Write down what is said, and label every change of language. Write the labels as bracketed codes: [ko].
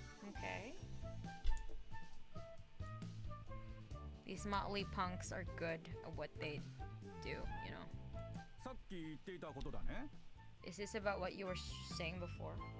[en] Okay. These motley punks are good at what they do, you know. [ja] さっき言っていたことだね [en] Is this about what you were saying before?